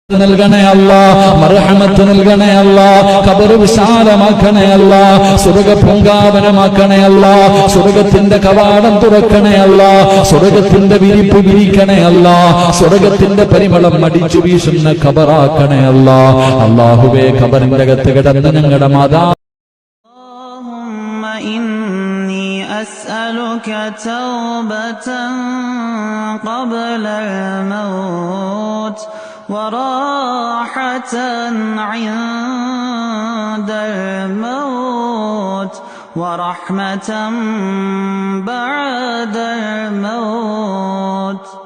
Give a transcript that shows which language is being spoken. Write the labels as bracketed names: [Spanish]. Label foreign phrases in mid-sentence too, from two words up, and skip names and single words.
[Malayalam] നൽകണേ അല്ലാ, മർഹമത്ത് നൽകണേ അല്ലാ, ഖബർ വിശാലമാക്കണേ അല്ലാ, സ്വർഗ്ഗ പൂങ്കാവനമാക്കണേ അല്ലാ, സ്വർഗ്ഗത്തിന്റെ കവാടം തുറക്കണേ അല്ലാ, സ്വർഗ്ഗത്തിന്റെ വിരിപ്പ് വിരിക്കണേ അല്ലാ, സ്വർഗ്ഗത്തിന്റെ പരിമളം അടിച്ചു വീശുന്ന ഖബറാക്കണേ അല്ലാ. അല്ലാഹുവേ, ഖബറിന്റെ അകത്ത് കിടന്ന ഞങ്ങളുടെ മാതാ [Arabic] أسألك توبة قبل الموت وراحة عند الموت ورحمة بعد الموت.